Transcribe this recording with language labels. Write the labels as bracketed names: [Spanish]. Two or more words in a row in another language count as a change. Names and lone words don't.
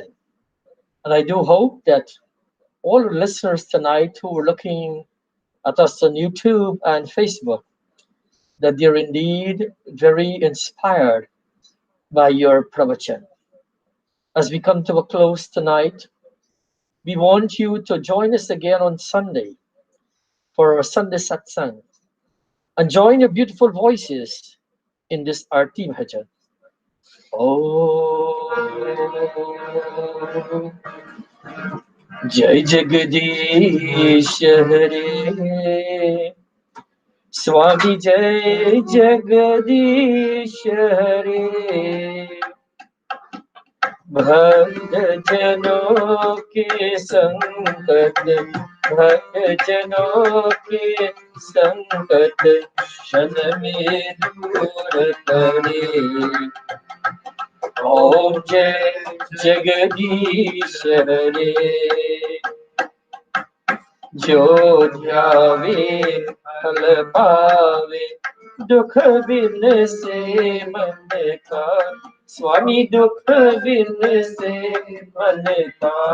[English] And I do hope that all the listeners tonight who are looking at us on YouTube and Facebook, that they're indeed very inspired by your pravachan. As we come to a close tonight, we want you to join us again on Sunday for our Sunday Satsang, and join your beautiful voices in this Arti Bhajan. [Hindi] ओह, जय जगदीश हरे, स्वामी जय जगदीश हरे, भक्त जनों के संकट, भक्त जनों के संकट क्षण में दूर करे। ओम जय जगदीश हरे, जो ध्यावे फल पावे, दुख बिन से मन का, स्वामी दुख बिन से मन का,